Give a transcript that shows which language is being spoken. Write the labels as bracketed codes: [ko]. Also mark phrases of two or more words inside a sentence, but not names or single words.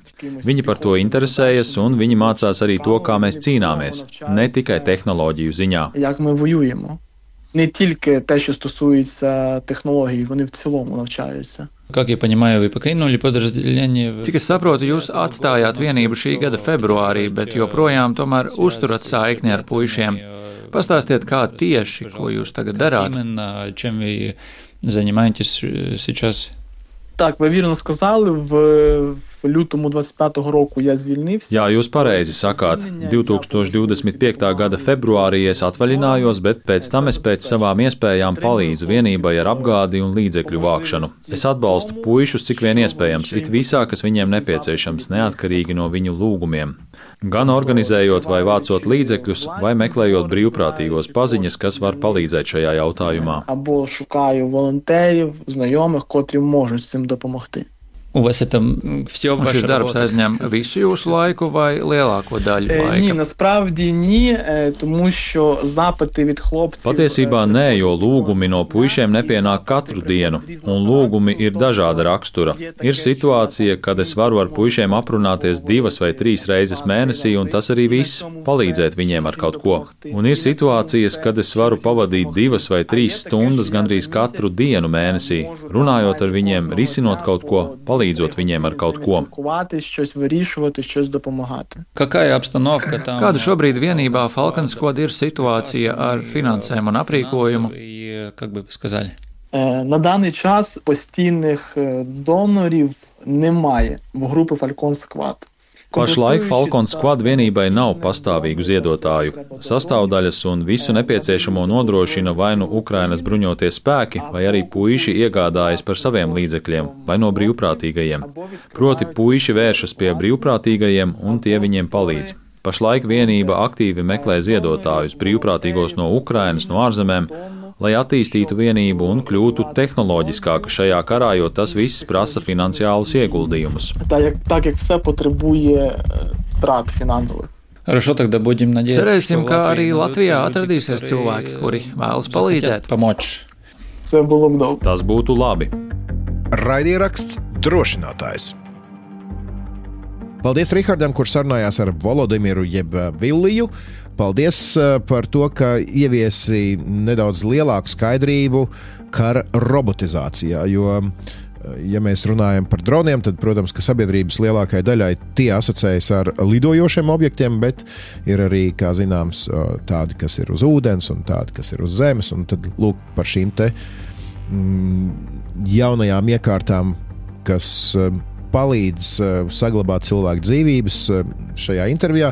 [lv] Viņi par to interesējas, un viņi mācās arī to, kā mēs cīnāmies, ne tikai tehnoloģiju ziņā. [uk] Як ми воюємо. Не тільки те, що стосується технологій, вони в цілому навчаються. [lv] Cik es saprotu, jūs atstājāt vienību šī gada februārī, bet joprojām tomēr uzturat saikni ar puišiem. Pastāstiet, kā tieši, ko jūs tagad darāt? [ru] Čem ви занимаетесь сейчас? [uk] Так, ви вірно сказали, в лютому 25-го року я звільнився. [lv] Jā, jūs pareizi sakāt. 2025. gada februārī es atvaļinājos, bet pēc tam es pēc savām iespējām palīdzu vienībai ar apgādi un līdzekļu vākšanu. Es atbalstu puišus, cik vien iespējams, it visā, kas viņiem nepieciešams, neatkarīgi no viņu lūgumiem. Gan organizējot vai vācot līdzekļus, vai meklējot brīvprātīgos paziņas, kas var palīdzēt šajā jautājumā. [uk] Або шукаю волонтерів, знайомих, котрі можуть цим допомогти. [lv] Šis darbs aizņem visu jūsu laiku vai lielāko daļu laika? [uk] Ні, насправді ні, тому що запити від хлопців... [lv] Patiesībā nē, jo lūgumi no puišiem nepienāk katru dienu, un lūgumi ir dažāda rakstura. Ir situācija, kad es varu ar puišiem aprunāties 2 vai 3 reizes mēnesī, un tas arī viss - palīdzēt viņiem ar kaut ko. Un ir situācijas, kad es varu pavadīt 2 vai 3 stundas gandrīz katru dienu mēnesī, runājot ar viņiem, risinot kaut ko, palīdzot viņiem ar kaut ko. Kāda šobrīd vienībā Falcon Squad ir situācija ar finansēm un aprīkojumu? [uk] На даний час постійних донорів немає в групи Falcon Squad. [lv] Pašlaik Falcon Squad vienībai nav pastāvīgu ziedotāju. Sastāvdaļas un visu nepieciešamo nodrošina vai nu Ukrainas bruņotie spēki, vai arī puiši iegādājas par saviem līdzekļiem, vai no brīvprātīgajiem. Proti puiši vēršas pie brīvprātīgajiem un tie viņiem palīdz. Pašlaik vienība aktīvi meklē ziedotājus brīvprātīgos no Ukrainas, no ārzemēm, lai attīstītu vienību un kļūtu tehnoloģiskāka šajā karā, jo tas viss prasa finansiālus ieguldījumus. [uk] Так як все потребує трат фінансових. [lv] Cerēsim, ka arī Latvijā atradīsies cilvēki, kuri vēlas palīdzēt. [uk] Це було б добре. [lv] Tas būtu labi. Raidieraksts Drošinātājs. Paldies Rihardam, kurš sarunājās ar Volodimiru jeb Villiju. Paldies par to, ka ieviesi nedaudz lielāku skaidrību kara robotizācijā, jo, ja mēs runājam par droniem, tad, protams, ka sabiedrības lielākajai daļai tie asociējas ar lidojošiem objektiem, bet ir arī, kā zināms, tādi, kas ir uz ūdens un tādi, kas ir uz zemes, un tad lūk par šīm te jaunajām iekārtām, kas palīdz saglabāt cilvēku dzīvības šajā intervijā.